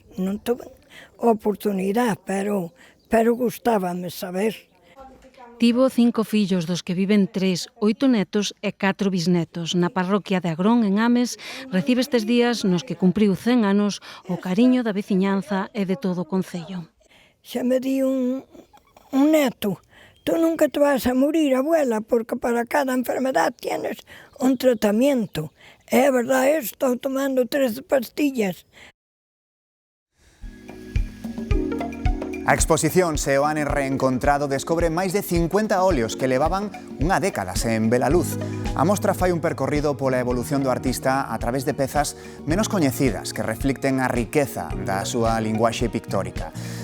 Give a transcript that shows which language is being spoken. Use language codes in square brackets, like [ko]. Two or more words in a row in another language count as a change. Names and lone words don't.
[gl] Non tuve oportunidade, pero gustábame saber. Tivo 5 fillos, dos que viven 3, 8 netos e 4 bisnetos. Na parroquia de Agrón, en Ames, recibe estes días nos que cumpriu 100 anos o cariño da veciñanza e de todo o concello. Xa me di un neto, [es] tú nunca te vas a morir, abuela, porque para cada enfermedad tienes un tratamiento. [gl] É verdade, estou tomando 13 pastillas. A exposición Seoane Reencontrado descobre máis de 50 óleos que levaban unha década sen ver a luz. A mostra fai un percorrido pola evolución do artista a través de pezas menos coñecidas que reflicten a riqueza da súa linguaxe pictórica.